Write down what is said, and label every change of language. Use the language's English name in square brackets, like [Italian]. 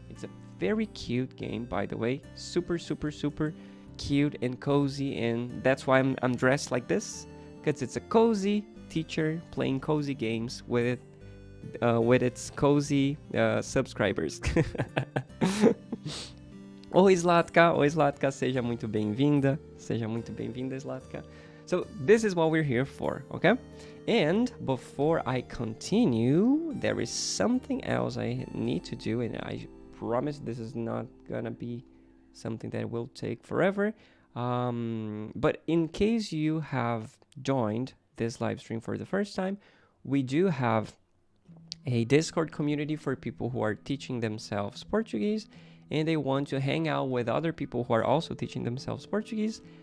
[English] It's a very cute game, by the way. Super, super, super cute and cozy. And that's why I'm dressed like this, because it's a cozy teacher playing cozy games with its cozy subscribers. [Portuguese] Oi, Zlatka, seja muito bem-vinda. Seja muito bem-vinda, Zlatka. [English] So this is what we're here for, okay? And before I continue, there is something else I need to do, and I promise this is not gonna be something that will take forever. But in case you have joined this live stream for the first time, we do have a Discord community for people who are teaching themselves Portuguese and they want to hang out with other people who are also teaching themselves Portuguese.